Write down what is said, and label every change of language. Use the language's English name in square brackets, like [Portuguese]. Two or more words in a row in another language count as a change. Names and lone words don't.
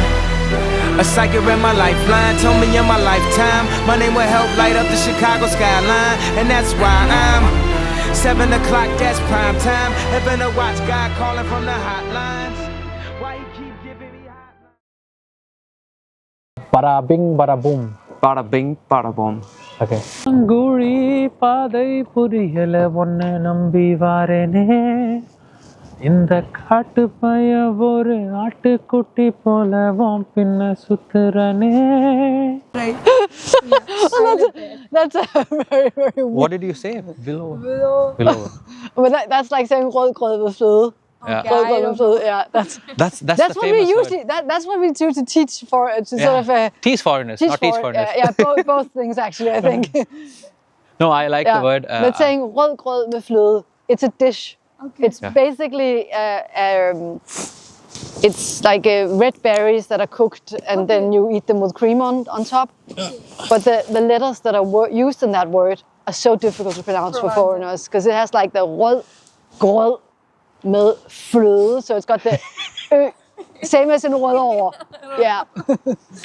[English] A psychic read my lifeline, told me in my lifetime my name will help light up the Chicago skyline. And that's why I'm 7 o'clock, that's prime time. Heaven to watch God calling from the hotlines. Why you keep giving me hotlines? Bada bing, bada boom. Bada bing, bada boom. Okay. Anguri padai puriyala vonne nambi varene. [Tamil] இந்த காட்டு பைய ஒரு ஆட்டுக்குட்டி போல வாம் பின்ன சுத்துறனே. [English] That's a very, very weird. What did you say? Below. But that's like saying [Danish] rød grød med fløde. Rød grød med fløde. [English] Yeah, that's the what we usually that's what we usually teach for sort of teach foreigners, not teach foreigners. Both things actually, I think. No, I like the word. But saying [Danish] rød grød med fløde, [English] it's a dish. Okay. It's basically it's like red berries that are cooked and then you eat them with cream on top. But the letters that are used in that word are so difficult to pronounce for foreigners because it has like the [Danish] rød grød med fløde, [English] so it's got the same as in rødovre. Yeah.